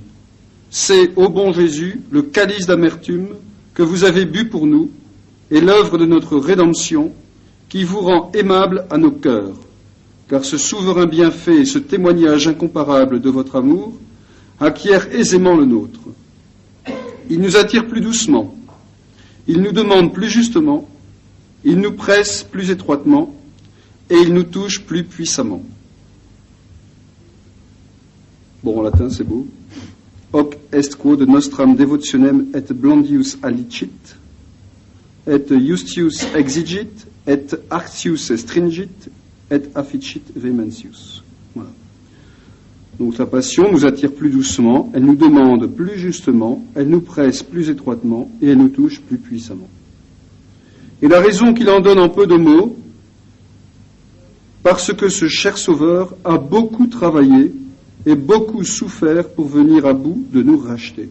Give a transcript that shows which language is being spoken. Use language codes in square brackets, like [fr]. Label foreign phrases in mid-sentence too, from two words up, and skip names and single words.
[fr] C'est, ô bon Jésus, le calice d'amertume que vous avez bu pour nous et l'œuvre de notre rédemption qui vous rend aimable à nos cœurs, car ce souverain bienfait et ce témoignage incomparable de votre amour acquiert aisément le nôtre. Il nous attire plus doucement, il nous demande plus justement, il nous presse plus étroitement et il nous touche plus puissamment. Bon, en latin, c'est beau. [la] Hoc est quod nostram devotionem et blondius allicit, et justius exigit, et artius stringit, et afficit vehementius. [fr] Voilà. Donc sa passion nous attire plus doucement, elle nous demande plus justement, elle nous presse plus étroitement et elle nous touche plus puissamment. Et la raison qu'il en donne en peu de mots, parce que ce cher Sauveur a beaucoup travaillé et beaucoup souffert pour venir à bout de nous racheter.